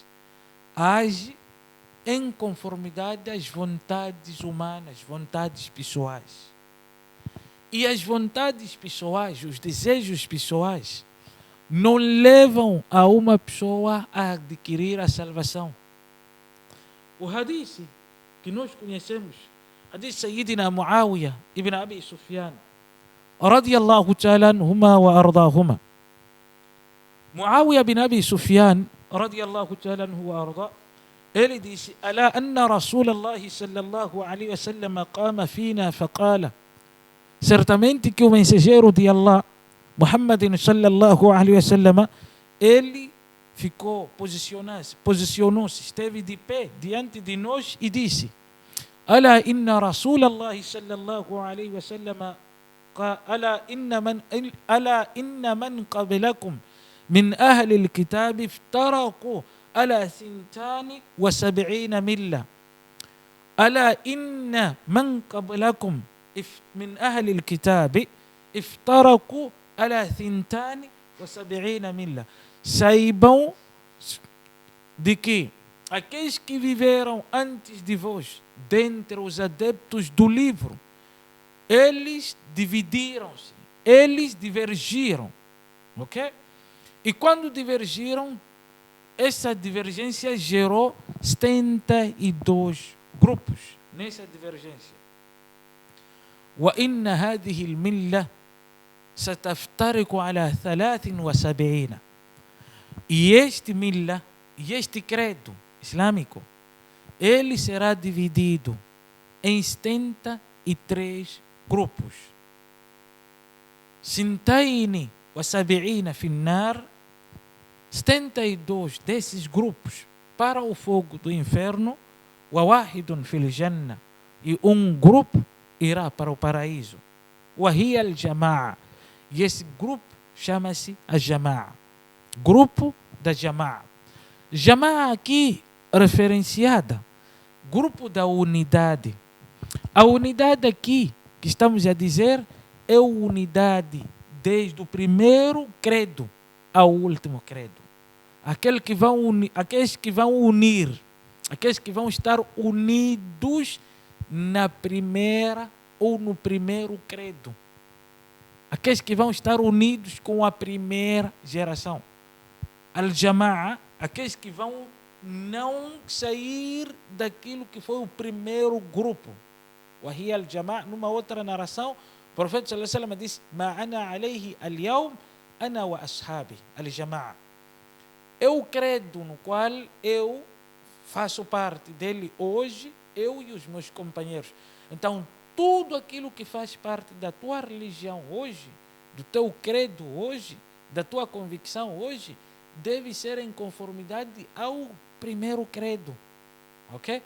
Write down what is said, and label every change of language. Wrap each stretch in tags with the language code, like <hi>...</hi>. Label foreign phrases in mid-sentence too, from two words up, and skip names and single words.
<pt>Age em conformidade às vontades humanas, vontades pessoais. E as vontades pessoais, os desejos pessoais, não levam a uma pessoa a adquirir a salvação. O hadith que nós conhecemos,</pt> <ar>حديث سيدنا معاوية بن أبي سفيان، رضي الله تعالى عنهما وأرضاهما. معاوية بن أبي سفيان، رضي الله تعالى عنه وأرضاه,</ar> <pt>ele disse:</pt> <ar>ألا أن رسول الله صلى الله عليه وسلم قام فينا فقال.</ar> <pt>Certamente que o mensageiro de Allah, Muhammad</pt> <ar>صلى الله عليه وسلم,</ar> <pt>ele ficou, posicionou-se, esteve de pé diante de nós e disse:</pt> <ar>ألا إن رسول الله صلى الله عليه وسلم ألا إن من قبلكم من أهل الكتاب افترقوا على 72 ملة. ألا إن من قبلكم من أهل الكتاب افترقوا على 72 ملة.</ar> <pt>Saibam de que aqueles que viveram antes de vós, dentre os adeptos do livro, eles dividiram-se, eles divergiram, ok? E quando divergiram, essa divergência gerou 72 grupos nessa divergência.</pt> <ar>وإن هذه الملة ستفترق على 73.</ar> <pt>E este milha, e este credo islâmico, ele será dividido em 73 grupos.</pt> <ar>72 في النار,</ar> <pt>72 desses grupos para o fogo do inferno,</pt> <ar>وواحد في الجنة,</ar> <pt>e grupo irá para o paraíso.</pt> <ar>وهي الجماعة,</ar> <pt>e esse grupo chama-se a Jama'a, grupo da Jama'a. Jama'a aqui referenciada, grupo da unidade. A unidade aqui que estamos a dizer é a unidade desde o primeiro credo ao último credo. Aqueles que vão unir, aqueles que vão estar unidos na primeira ou no primeiro credo. Aqueles que vão estar unidos com a primeira geração. Al-Jama'a, aqueles que vão não sair daquilo que foi o primeiro grupo.</pt> <ar>وهي الجماعة,</ar> <pt>numa outra narração, o profeta</pt> <ar>صلى الله عليه وسلم</ar> <pt>disse:</pt> <ar>ما أنا عليه اليوم أنا وأصحابي الجماعة.</ar> <pt>É o credo no qual eu faço parte dele hoje, eu e os meus companheiros. Então, tudo aquilo que faz parte da tua religião hoje, do teu credo hoje, da tua convicção hoje, deve ser em conformidade ao primeiro credo, ok?</pt>